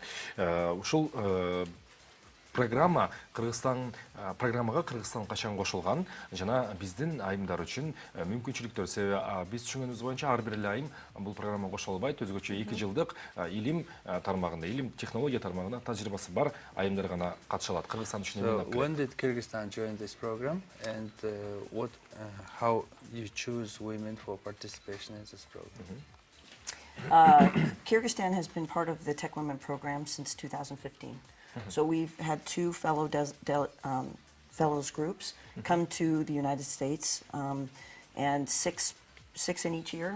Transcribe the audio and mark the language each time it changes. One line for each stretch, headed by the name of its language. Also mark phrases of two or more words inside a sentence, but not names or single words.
Kyrgyz: Ушул программага Кыргызстан качан кошулган жана биздин айымдар үчүн мүмкүнчүлүктөр, себеби биз түшүнгөнүбүз боюнча ар бир эле айым бул программага кошула албайт. Өзгөчө 2 жылдык илим тармагында, илим технология тармагында тажрыйбасы бар айымдар гана катыша алат. Кыргызстан үчүн эмне алып келет?
English: When did Kyrgyzstan join this program and how you choose women for participation in this program? Kyrgyzstan has been part of the TechWomen program since 2015. So we've had 2 fellows groups come to the United States, and six in each year.